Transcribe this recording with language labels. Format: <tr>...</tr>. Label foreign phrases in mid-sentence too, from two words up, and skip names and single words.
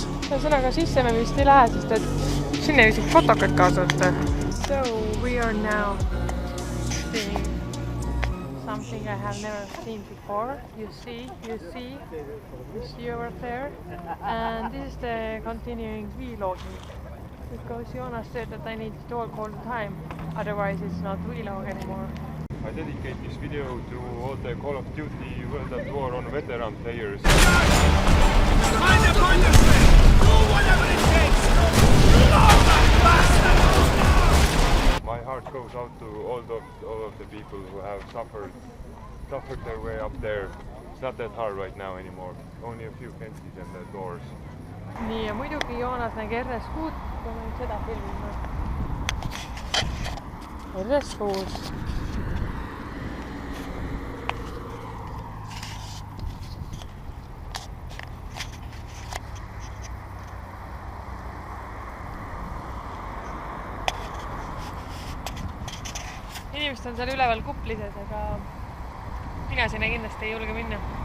<et>Ühesõnaga sisse me vist ei lähe, sest et sinna ei vist fotokad kaasa võtta.</et> <en>So we are now seeing something I have never seen before. You see over there. And this is the continuing vlogging. Because Jonas said that I need to talk all the time, otherwise it's not vlog anymore. I dedicate this video to all the Call of Duty World at War on veteran players. My heart goes out to all of the people who have suffered their way up there. It's not that hard right now anymore. Only a few fences and the doors.</en> <et>Nii ja muidugi Joonas nägi RS6, kui me nüüd seda filmime. RS6. Inimesed on seal üleval kuplises, aga mina sinna kindlasti ei julge minna.</et>